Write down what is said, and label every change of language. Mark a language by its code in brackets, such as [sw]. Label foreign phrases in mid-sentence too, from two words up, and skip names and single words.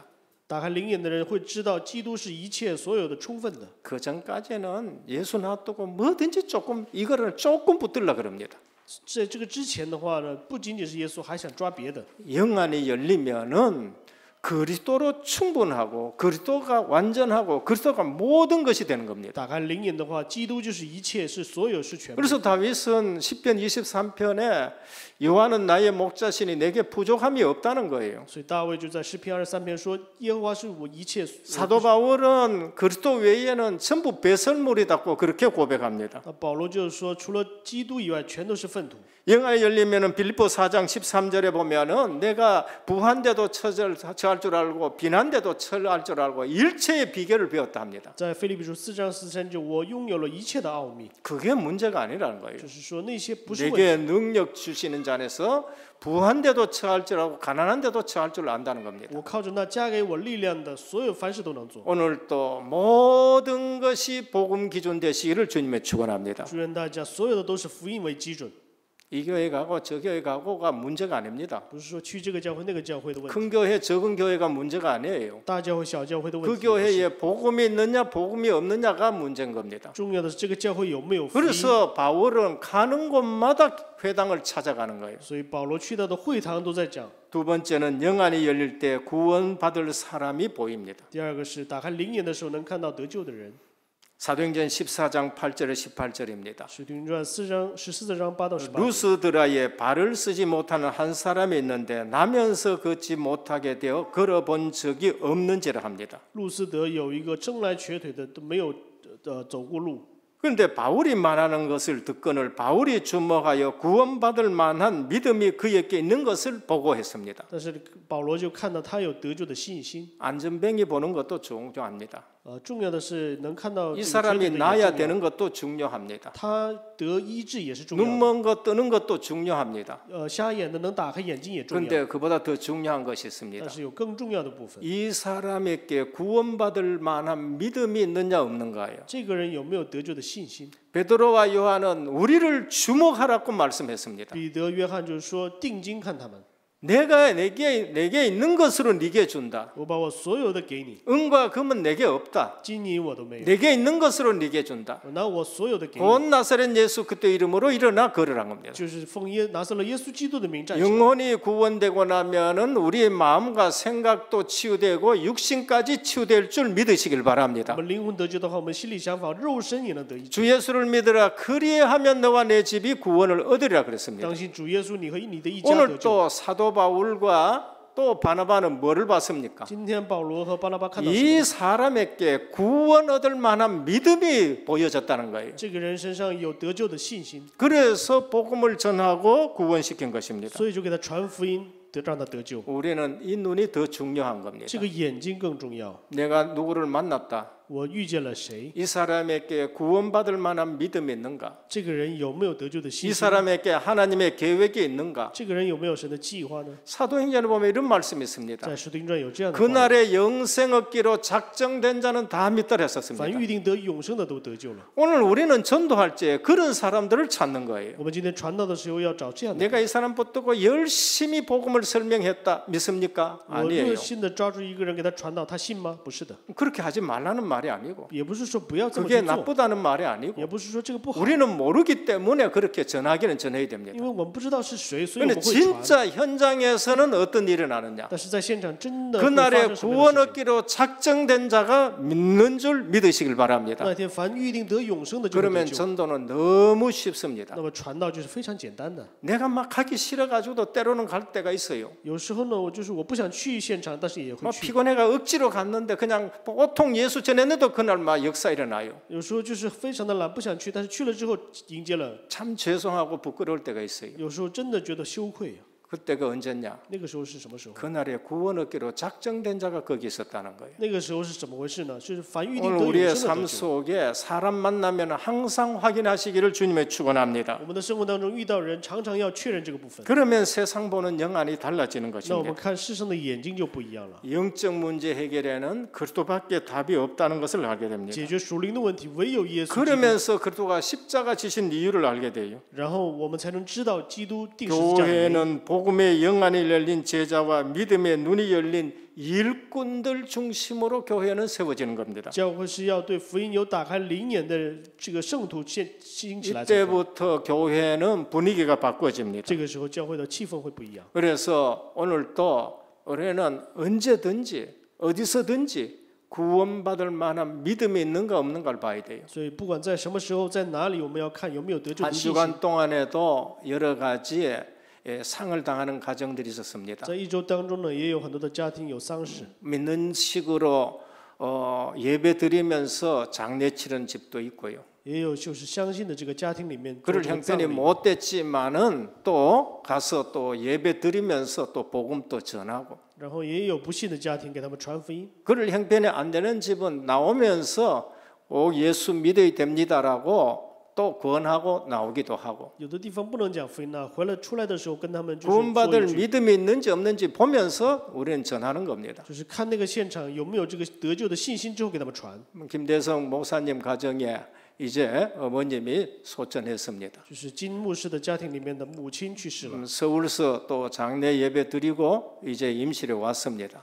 [zh] 打开灵眼的人会知道，基督是一切所有的充分的。 [ko] 그 전까지는 예수 놔두고 뭐든지 이거를 조금 붙들려 그럽니다. [zh] 在这个之前的话呢，不仅仅是耶稣，还想抓别的。 [ko] 영안이 열리면은 그리스도로 충분하고 그리스도가 완전하고 그리스도가 모든 것이 되는 겁니다. [zh] 打开灵眼的话，基督就是一切，是所有，是全部。 [ko] 그래서 다윗은 시편 23편에 여호와는 나의 목자시니 내게 부족함이 없다는 거예요. [zh] 所以大卫就在诗篇23篇说：“耶和华是我一切。” [ko] 사도 바울은 그리스도 외에는 전부 배설물이다고 그렇게 고백합니다. [zh] 保罗就是说，除了基督以外，全都是粪土。 [ko] 영안이 열리면은 빌립보 4장 13절에 보면은 내가 부한데도 처할 줄 알고 빈한데도 처할 줄 알고 일체의 비결을 배웠다 합니다. [zh] 在腓立比书4章43节，我拥有了一切的奥秘， [ko] 그게 문제가 아니라는 거예요. [zh] 就是说那些不是问 [ko] 내게 [zh] 题， [ko] 능력 주시는 자 안에서 부한데도 처할 줄 알고 가난한데도 처할 줄 안다는 겁니다. [zh] 我靠着那加给我力量的，所有凡事都能做。 [ko] 오늘 또 모든 것이 복음 기준 되시기를 주님의 축원합니다. [zh] 祝愿大家所有的都是福音为基准， [ko] 이 교회 가고 저 교회 가고가 문제가 아닙니다. [zh] 不是说去这个教会那个教会的问题， [ko] 큰 교회 적은 교회가 문제가 아니에요. [zh] 大教会小教会的问 [ko] 그 [zh] 题。 [ko] 교회에 복음이 있느냐 복음이 없느냐가 문제인 겁니다. [zh] 重要的是这个教会有没有福音。 [ko] 그래서 바울은 가는 곳마다 회당을 찾아가는 거예요. [zh] 所以保罗去到的会堂都在讲。 [ko] 두 번째는 영안이 열릴 때 구원받을 사람이 보입니다. [zh] 第二个是打开灵眼的时候能看到得救的人。 [ko] 사도행전 14장 8절에 18절입니다. [zh] 使徒行传14章8到18节。 [ko] 루스드라에 발을 쓰지 못하는 한 사람이 있는데 나면서 걷지 못하게 되어 걸어본 적이 없는지라 합니다. [zh] 路斯德有一个生来瘸腿的，都没有走过路。 [ko] 그런데 바울이 말하는 것을 듣거늘 바울이 주목하여 구원받을 만한 믿음이 그에게 있는 것을 보고했습니다. [zh] 但是保罗就看到他有得救的信心。 [ko] 안전뱅이 보는 것도 중요합니다. [zh] 重要的是能看到 [ko] 이 사람이 나야 되는 것도 중요합니다. [zh] 他得医治也是重要的。 [ko] 눈먼 거 뜨는 것도 중요합니다. [zh] 瞎眼的能打开眼睛也重要。 [ko] 그런데 그보다 더 중요한 것이 있습니다. [zh] 但是有更重要的部分。 [ko] 이 사람에게 구원받을 만한 믿음이 있느냐 없는가요? [zh] 这个人有没有得救的信心？ [ko] 베드로와 요한은 우리를 주목하라고 말씀했습니다. [zh] 彼得、约翰就是说定睛看他们， [ko] 내게 있는 것으로 네게 준다. [zh] 我把我所有的给你， [ko] 은과 금은 내게 없다. [zh] 金银我都没有， [ko] 내게 있는 것으로 네게 준다. [zh] 我拿我所有的给 [ko] 곧 [zh] 你， [ko] 나사렛 예수 그때 이름으로 일어나 걸으란 겁니다. [zh] 就是奉拿撒勒耶稣基督的名站起来。 [ko] 영혼이 구원되고 나면은 우리의 마음과 생각도 치유되고 육신까지 치유될 줄 믿으시길 [zh] 我 [ko] 바랍니다. [zh] 们灵魂得救的话，我们心理想法、肉身也能得医治。 [ko] 주 예수를 믿으라. 그리하면 너와 내 집이 구원을 얻으리라 그랬습니다. [zh] 相信主耶稣，你和你的一家得 [ko] 오늘 [zh] 救。 [ko] 또 사도 바울과 또 바나바는 뭐를 봤습니까? [zh] 今天保罗和巴拿巴看到什 [ko] 이 [zh] 么？ [ko] 사람에게 구원 얻을 만한 믿음이 보여졌다는 거예요. [zh] 这个人身上有得救的信心， [ko] 그래서 복음을 전하고 구원시킨 것입니다. [zh] 所以就给他传福音，让他得救。 [ko] 우리는 이 눈이 더 중요한 겁니다. [zh] 这个眼睛更重要。 [ko] 내가 누구를 만났다. [zh] 我遇见了谁？ [ko] 이 사람에게 구원받을 만한 믿음이 있는가? [zh] 这个人有没有得救的信 [ko] 이 [zh] 心？ [ko] 사람에게 하나님의 계획이 있는가? [zh] 这个人有没有神的计划呢？ [ko] 사도행전을 보면 이런 말씀이 있습니다. [zh] 在使徒行传有这样的话语： [ko] 그날의 영생 얻기로 작정된 자는 다 믿더라 [zh] 凡 [ko] 했었습니다. [zh] 预定得永生的都得救了。 [ko] 오늘 우리는 전도할 때 그런 사람들을 찾는 거예요. [zh] 我们今天传道的时候要找这样的人。 [ko] 내가 이 사람 붙들고 열심히 복음을 설명했다. 믿습니까? [zh] 我 [ko] 아니에요. [zh] 热心的抓住一个人给他传道，他信吗？不是的， [ko] 그렇게 하지 말라는 말이 아니고 [zh] 也不是说不要这么 [ko] 그게 [zh] 去做， [ko] 나쁘다는 말이 아니고 [zh] 也不是说这个不好， [ko] 우리는 모르기 때문에 그렇게 전하기는 전해야 됩니다. [zh] 因为我们不知道是谁，所以我 [ko] 근데 [zh] 们会传。 [ko] 진짜 현장에서는 어떤 일이 나느냐? [zh] 但是在现场真的会发 [ko] 그날에 [zh] 生什么 [ko] 구원 [zh] 样的事情？ [ko] 얻기로 작정된 자가 믿는 줄 믿으시길 바랍니다. [zh] 那天凡预定得永生的就会得 [ko] 그러면 [zh] 救。 [ko] 전도는 너무 쉽습니다. [zh] 那么传道就是非常简单的。 [ko] 내가 막 가기 싫어가지고도 때로는 갈 때가 있어요. [zh] 有时候呢，我不想去现场，但是也会 [ko] 막 [zh] 去。 [ko] 피곤해가 억지로 갔는데 그냥 보통 예수 전했는데도 그날 막 역사 일어나요. [zh] 有时候就是非常的懒，不想去，但是去了之后迎接了。 [ko] 참 죄송하고 부끄러울 때가 있어요. [zh] 有时候真的觉得羞愧。 [ko] 그때가 언제냐? [zh] 那个时候是什么时候？ [ko] 그날에 구원 얻기로 작정된 자가 거기 있었다는 거예요. [zh] 那个时候是怎么回事呢？就是凡预定 [ko] 오늘 [zh] 得 [ko] 우리의 [zh] 永生的 [ko] 삶 [zh] 得救。 [ko] 속에 사람 만나면 항상 확인하시기를 주님의 축원합니다. [zh] 我们的生活当中遇到人，常常要确认这个部分。 [ko] 그러면 세상 보는 영안이 달라지는 [zh] 那我们 [ko] 것입니다. [zh] 看世上的眼睛就不一样了。 [ko] 영적 문제 해결에는 그리스도밖에 답이 없다는 것을 알게 됩니다. [zh] 解决属灵的问题，唯有耶稣基督。 [ko] 그러면서 그리스도가 십자가 지신 이유를 알게 돼요. [zh] 然后我们才能知道基督定十字架的原因。 [ko] 교회는 복음의 영안이 열린 제자와 믿음의 눈이 열린 일꾼들 중심으로 교회는 세워지는 겁니다. [zh] 教会是要对福音有打开灵眼的这个圣徒兴起来才可以。 [ko] 이때부터 교회는 분위기가 바꿔집니다. [zh] 这个时候教会的气氛会不一样。 [ko] 그래서 오늘 또 우리는 언제든지 어디서든지 구원받을 만한 믿음이 있는가 없는가를 봐야 돼요. [zh] 所以不管在什么时候，在哪里，我们要看有没有得救的 [ko] 한 [zh] 信心。 [ko] 주간 동안에도 여러 가지의 상을 당하는 가정들이 있었습니다. [zh] 在一周当中呢，也有很多的家庭有丧事， [ko] 믿는 식으로 예배 드리면서 장례 치른 집도 있고요. [zh] 也有就是相信的这个家庭里面做 [ko] 그럴 [zh] 这个葬 [ko] 형편이 [zh] 礼， [ko] 못 됐지만은 또 가서 또 예배 드리면서 또 복음 또 전하고 [zh] 然后也有不信的家庭给他们传福音。 [ko] 그럴 형편이 안 되는 집은 나오면서 예수 믿어야 됩니다라고 또 권하고 나오기도 하고 [zh] 有的地方不能讲福音呢，回来出来的时候跟他们就是说 [ko] 구원받을 [zh] 一句， [ko] 믿음이 있는지 없는지 보면서 우리는 전하는 겁니다. [zh] 就是看那个现场有没有这个得救的信心之后给他们传。 [ko] 김대성 목사님 가정에 이제 어머님이 소천했습니다. [zh] 就是金牧师的家庭里面的母亲去世了， [ko] 서울서 또 장례 예배 드리고 이제 임실에 왔습니다.